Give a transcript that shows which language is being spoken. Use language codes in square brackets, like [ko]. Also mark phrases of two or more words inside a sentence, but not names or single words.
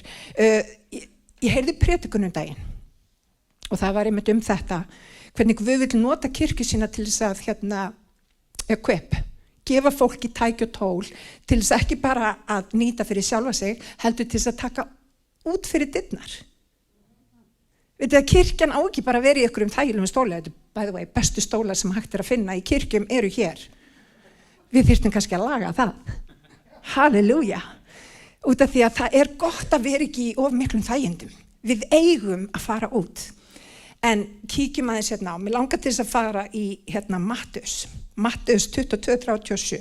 [is] Ég heyrði prédikun daginn og það var einmitt þetta, hvernig Guð vill nota kirkju sína til þess að gefa fólki tæki og tól til þess ekki bara að nýta fyrir sjálfa sig, heldur til þess að taka út fyrir dyrnar. Vitið að kirkjan á ekki bara verið í einhverjum þægilegum stóla, þetta [en] by the way, [is] bestu stólar sem hægt er að finna í kirkjum eru hér. Við þyrftum kannski að laga það. Halleluja. Út af því að það er gott að vera ekki í of miklum þægindum. Við eigum að fara út. En kíkjum aðeins á, mér langar til þess að fara í Matteus 22:37.